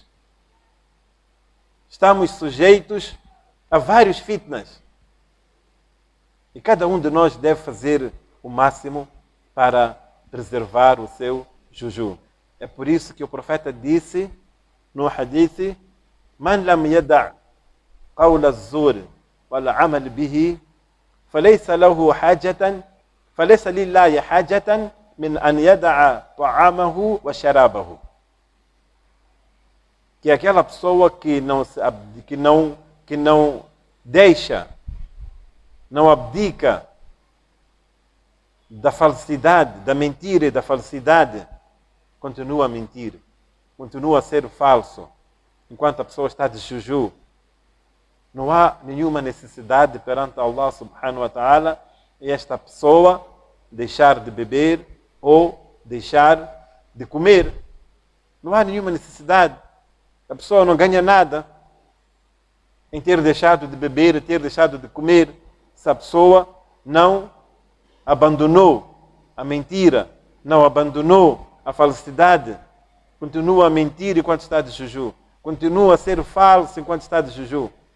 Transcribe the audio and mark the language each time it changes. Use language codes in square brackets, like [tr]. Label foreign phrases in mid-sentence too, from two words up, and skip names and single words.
[pt] Estamos sujeitos a vários fitnas. E cada um de nós deve fazer o máximo para preservar o seu jejum. É por isso que o profeta disse no hadith: [ar] "من لم يدع قول الزور والعمل به فليس له حاجة فليس لله حاجة من أن يدع طعامه وشرابه." [pt] Que aquela pessoa que não deixa, não abdica da falsidade, da mentira e da falsidade, continua a mentir, continua a ser falso, enquanto a pessoa está de jejum. Não há nenhuma necessidade perante [ar] الله سبحانه وتعالى [pt] esta pessoa deixar de beber ou deixar de comer. Não há nenhuma necessidade. A pessoa não ganha nada em ter deixado de beber e ter deixado de comer, se a pessoa não abandonou a mentira, não abandonou a falsidade, continua a mentir enquanto está de jejum, continua a ser falso enquanto está de jejum.